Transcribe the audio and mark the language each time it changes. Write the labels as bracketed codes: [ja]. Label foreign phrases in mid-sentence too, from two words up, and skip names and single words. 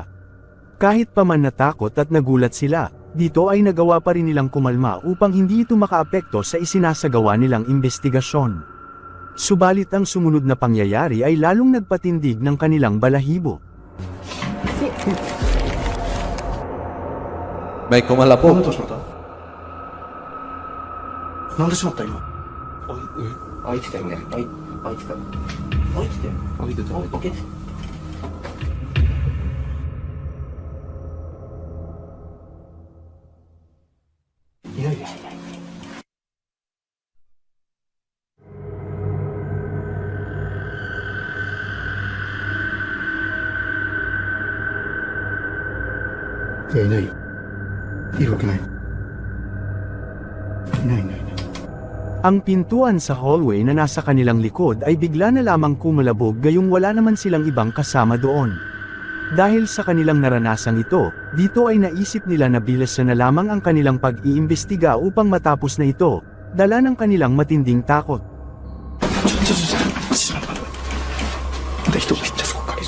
[tl] Kahit pa man natakot at nagulat sila, dito ay nagawa pa rin nilang kumalma upang hindi ito makaapekto sa isinasagawa nilang investigasyon. Subalit ang sumunod na pangyayari ay lalong nagpatindig ng kanilang balahibo. May [ja] なん [tl] kumalabog. [ja] でどうしまったなんでしまった今開いてたよね。開いてた。開いてたよ。開いてた開けて。いないよいやいないよいるわけないいないいないいない [tl] Ang pintuan sa hallway na nasa kanilang likod ay bigla na lamang kumalabog gayong wala naman silang ibang kasama doon. Dahil sa kanilang naranasang ito, dito ay naisip nila na bilisan na lamang ang kanilang pag-iimbestiga upang matapos na ito, dala ng kanilang matinding takot. [ja] ちょっとまた人めっちゃすごい